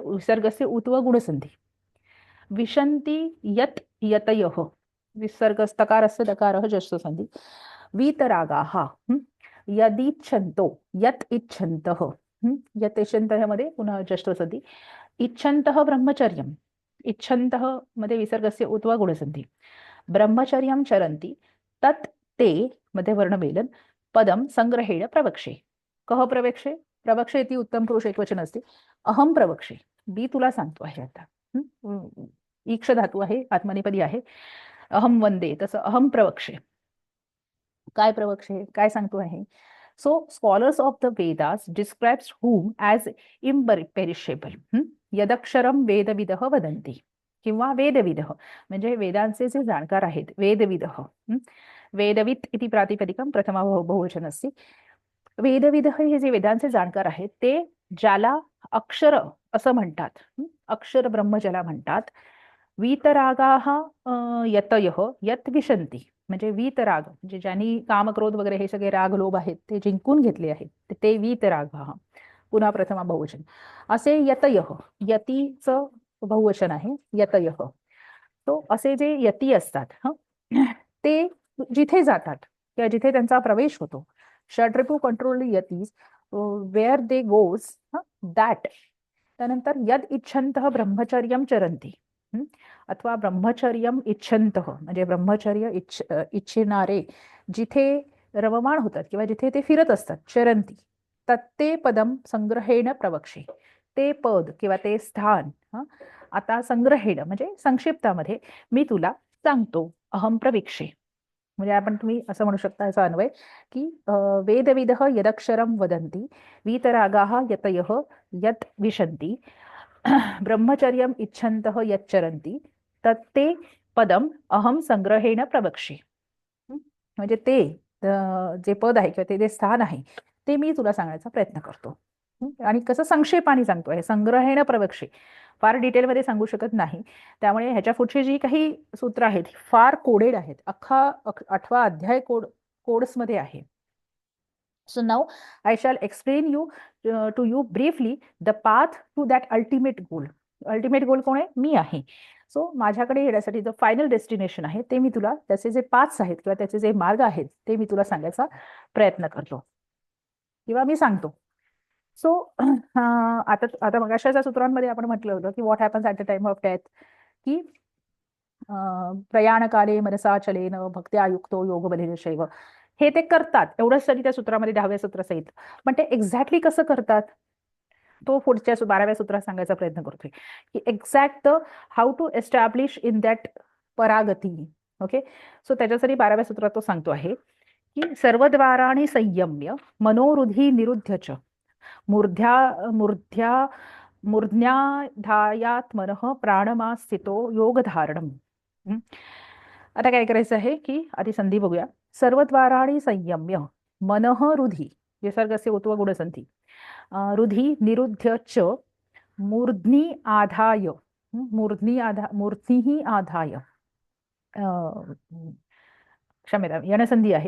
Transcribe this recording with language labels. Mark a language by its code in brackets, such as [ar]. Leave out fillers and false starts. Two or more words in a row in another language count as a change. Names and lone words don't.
[sa] विसर्गस्य उत्व गुणसंधी, विशन्ति यत यतयः, विसर्गस्तकारस्य दकारः जष्टो संधी, वीतरागाः, यदिच्छन्तो, यत इच्छन्तः, यत इच्छन्तः मध्ये पुन्हा जष्टो संधी, इच्छन्तः ब्रह्मचर्यम, इच्छन्तः मध्ये विसर्गस्य उत्वा गुणसंधी, ब्रह्मचर्यं चरन्ति तत् ते मध्ये वर्णमेलन पदम संग्रहेण प्रवक्षे. कह प्रवक्षे? [mr] प्रवक्षे ती उत्तम पुरुष एकवचन असते. [sa] अहम प्रवक्षे, [mr] मी तुला सांगतो आहे आता. ईक्ष धातू आहे, आत्मनेपदी आहे. [sa] अहम वंदे, [mr] तसं [sa] अहम प्रवक्षे. [mr] काय प्रवक्षे? काय सांगतो आहे? [en] So scholars of the Vedas describes whom as imperishable. [sa] यदक्षरम वेदविदः वदन्ति, [mr] किंवा वेदविदः म्हणजे वेदांचे जे जाणकार आहेत, [sa] वेदविदः, वेदवित इति प्रातिपदिकम प्रथमा बहुवचन असते. [mr] वेदविदः हे जे वेदांचे जाणकार आहेत ते ज्याला अक्षर असं म्हणतात, अक्षर ब्रह्म ज्याला म्हणतात. [sa] वीतरागाः यतयः यत विशन्ति, [mr] म्हणजे वीतराग म्हणजे ज्यांनी कामक्रोध वगैरे हे सगळे राग लोभ आहेत ते जिंकून घेतले आहेत ते वीतरागाः, पुन्हा [sa] प्रथमा बहुवचन. [mr] असे यतयः, यतीचं बहुवचन आहे यतयः. तो असे जे यती असतात ते जिथे जातात किंवा जिथे त्यांचा प्रवेश होतो, षड्रिपू [en] control yatis where they goes that. [mr] त्यानंतर [sa] यद इच्छन्तः ब्रह्मचर्यं चरन्ति, [mr] अथवा [sa] ब्रह्मचर्यम इच्छन्तः [mr] म्हणजे ब्रह्मचर्य इच्छिणारे जिथे रममाण होतात किंवा जिथे ते फिरत असतात, [sa] चरंती, तत्ते पदम संग्रहेण प्रवक्षे, [mr] ते पद किंवा ते स्थान आता संग्रहेण म्हणजे संक्षिप्तामध्ये मी तुला सांगतो. [sa] अहम प्रवीक्षे [mr] म्हणजे आपण तुम्ही असं म्हणू शकता याचा अन्वय की [sa] वेदविदः यदक्षरम वदन्ति वीतरागाः यतयः यत विशन्ति ब्रह्मचर्यम इच्छन्तः यच्चरन्ति तत्ते पदम अहम संग्रहेण प्रवक्षे. [mr] म्हणजे ते जे पद आहे किंवा ते जे स्थान आहे ते मी तुला सांगण्याचा प्रयत्न करतो. आणि कसं संक्षेपाने सांगतो आहे, [sa] संग्रहेण प्रवक्षे, [mr] फार डिटेलमध्ये सांगू शकत नाही. त्यामुळे ह्याच्या पुढची जी काही सूत्र आहेत फार कोडेड आहेत. अख्खा 8वा अध्याय कोड्समध्ये आहे. [en] So now I shall explain you to you briefly the path to that ultimate goal. ultimate goal [mr] कोण आहे? मी आहे. सो माझ्याकडे येण्यासाठी जो [en] final destination [mr] आहे ते मी तुला, त्याचे जे पाथ्स आहेत किंवा त्याचे जे मार्ग आहेत ते मी तुला सांगायचा प्रयत्न करतो किंवा मी सांगतो. सो आता आता मगाशाच्या सूत्रांमध्ये आपण म्हटलं होतं की [en] what happens at the time of death, [sa] की प्रयाणकाले मनसा चलेन भक्त्या युक्तो योग बलेन शैव, [mr] हे ते करतात एवढंच तरी त्या सूत्रामध्ये 10व्या सूत्रासहित. पण ते एक्झॅक्टली कसं करतात तो पुढच्या 12व्या सूत्रात सांगायचा प्रयत्न करतोय, की [en] exact how to establish in that [mr] परागती. ओके, सो त्याच्यासाठी 12व्या सूत्रात तो सांगतो आहे की [sa] सर्वद्वाराणि संयम्य मनोरुधी निरुध्यच मूर्ध्या मूर्ध्या मूर्ध्याधायात्मनः प्राणमा स्थितो योगधारणम. [mr] आता काय करायचं आहे की आधी संधी बघूया. [sa] सर्वद्वाराणि संयम्य मनः रुधी, विसर्गस्य उत्व गुणसंधी, रुधी निरुध्य च मूर्ध्नि आधाय, मूर्ध्नि आधाय, क्षम्यता यणसंधी आहे.